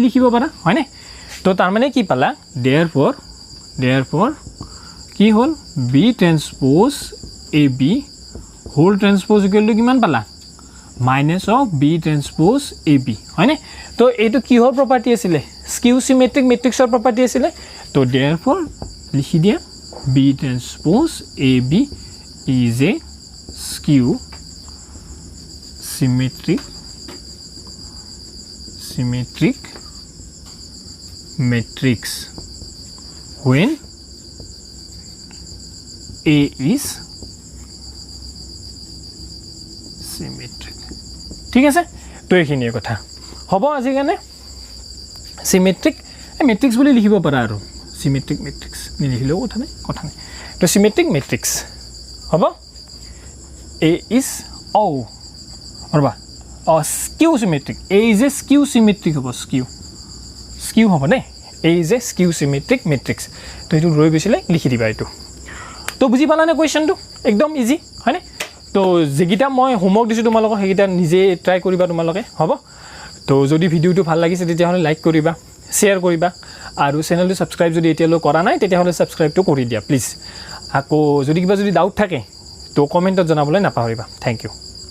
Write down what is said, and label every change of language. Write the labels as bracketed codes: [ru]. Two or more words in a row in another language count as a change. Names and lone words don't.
[as] লিখিব পাৰা হয়নে তো তাৰমানে কি পালা দেয়াৰফৰ কি হ'ল [en] b transpose a b whole transpose equal to [as] কিমান পালা [en] minus of b transpose a b [as] হয়নে তো এইটো কিহৰ প্ৰপাৰ্টি আছিলে [en] skew symmetric matrix's property [as] আছিলে তো দেয়াৰফৰ লিখি দিয়া [en] b transpose a b is a skew symmetric matrix when A is symmetric [as] ঠিক আছে তো এইখিনিয়ে কথা হ'ব আজি কাৰণে [en] symmetric matrix [as] বুলি লিখিব পাৰা আৰু [en] symmetric matrix [as] নিলিখিলেও কথা নাই তো সিমেট্ৰিক মেট্ৰিক্স হ'ব [en] A is [as] ৰবা [en] skew symmetric A is a skew symmetric [as] হ'ব স্কিউ হ'ব নে [en] A is a skew symmetric matrix [as] তো এইটো ৰৈ গৈছিলে লিখি দিবা এইটো তো বুজি পালানে কুৱেশ্যনটো একদম ইজি হয়নে তো যেগিটা মই হোমৱৰ্ক দিছোঁ তোমালোকক সেইকেইটা নিজে ট্ৰাই কৰিবা তোমালোকে হ'ব তো যদি ভিডিঅ'টো ভাল লাগিছে তেতিয়াহ'লে লাইক কৰিবা শ্বেয়াৰ কৰিবা আৰু চেনেলটো ছাবস্ক্ৰাইব যদি এতিয়ালৈ কৰা নাই তেতিয়াহ'লে ছাবস্ক্ৰাইবটো কৰি দিয়া প্লিজ আকৌ যদি কিবা যদি ডাউট থাকে তো কমেণ্টত জনাবলৈ নাপাহৰিবা [en] thank you